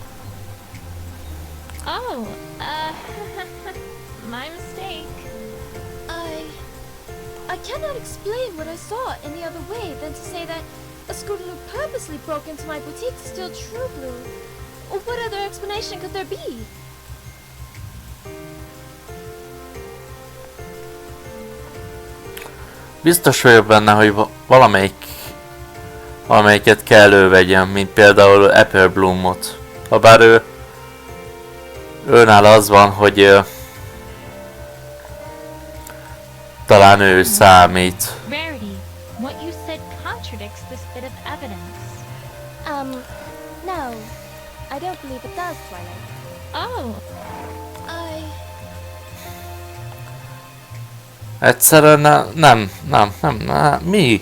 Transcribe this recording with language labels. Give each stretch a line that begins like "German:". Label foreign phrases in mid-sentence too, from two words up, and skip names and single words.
English: Oh, my mistake. I cannot explain what I saw any other way than to say that a Scootaloo purposely broke into my boutique to steal True Blue. What other explanation could there be?
Hungarian: biztos vagyok benne, hogy valamelyiket kell elővegyem, mint például Apple Bloomot. Habár őnál az van, hogy talán ő számít.
English: Rarity, what you said contradicts this bit of evidence. No. I don't believe it does, Twilight. Oh,
Hungarian: Egyszerűen nem, mi?